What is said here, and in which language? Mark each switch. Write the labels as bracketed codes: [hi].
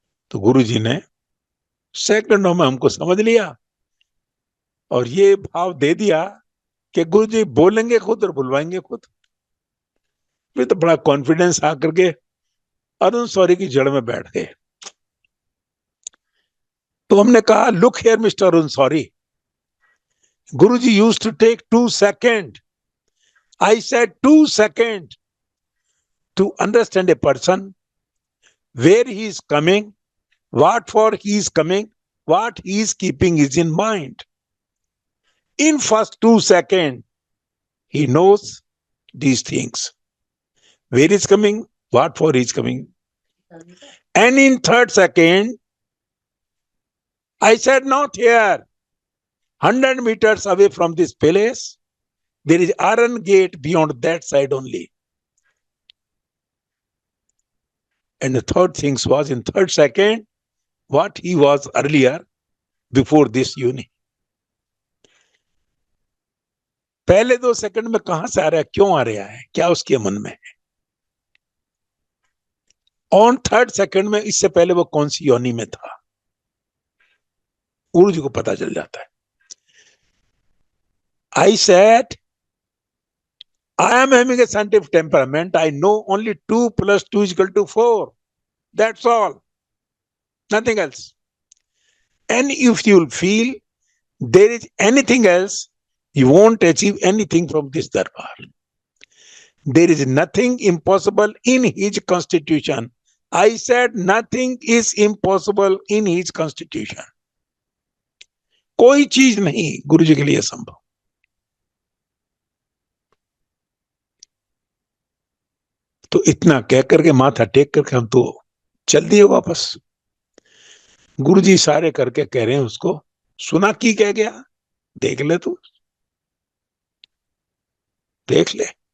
[hi] तो गुरु जी ने सेकंडों में हमको समझ लिया और ये भाव दे दिया कि गुरु जी बोलेंगे खुद और बुलवाएंगे खुद। फिर तो बड़ा कॉन्फिडेंस आकर के अरुण शौरी की जड़ में बैठ गए। तो हमने कहा, [en] Look here mister Arun Shourie, Guru ji used to take 2 second, I said 2 second to understand a person, where he is coming, what for he is coming, what he is keeping is in mind. In first 2 seconds, he knows these things. Where is coming, what for he is coming. And in third second, I said, not here. 100 meters away from this palace, there is iron gate beyond that side only. And the third thing was in third second, what he was earlier before this uni. [hi] पहले 2 second में कहां से आ रहा है, क्यों आ रहा है, क्या उसके मन में है। ऑन थर्ड सेकंड में इससे पहले वो कौन सी योनि में था, गुरु जी को पता चल जाता है। [en] I said I am having a scientific temperament. I know only 2 plus 2 is equal to 4. That's all. Nothing else. And if you will feel there is anything else, you won't achieve anything from this darbar. There is nothing impossible in his constitution. I said nothing is impossible in his constitution. [hi] कोई चीज नहीं गुरु जी के लिए संभव. तो इतना कह करके माथा टेक करके हम तो चल दिए वापस. गुरु जी सारे करके कह रहे हैं उसको, सुना की कह गया, देख ले तू, देख ले.